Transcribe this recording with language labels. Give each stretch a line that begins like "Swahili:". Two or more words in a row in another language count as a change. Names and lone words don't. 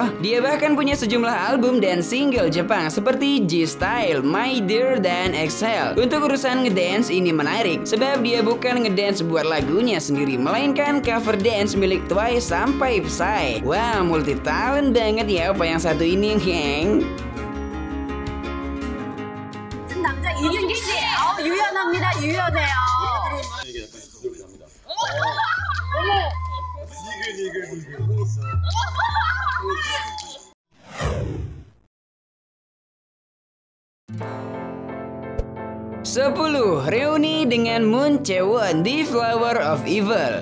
Indonesian: Dia bahkan punya sejumlah album dan single Jepang seperti G-Style, My Dear, dan Exhale. Untuk urusan ngedance ini menarik, sebab dia bukan ngedance buat lagunya sendiri, melainkan
English: cover dance
Indonesian: milik Twice sampai Psy. Wah,
English: multi talent
Indonesian: banget ya opa yang satu ini, geng.
Korean: 남자 이준기 씨, 유연합니다. 유연해요. 이게 약간 기억이 납니다.
Indonesian: Sepuluh. Reuni dengan Moon Jae-won di Flower of Evil.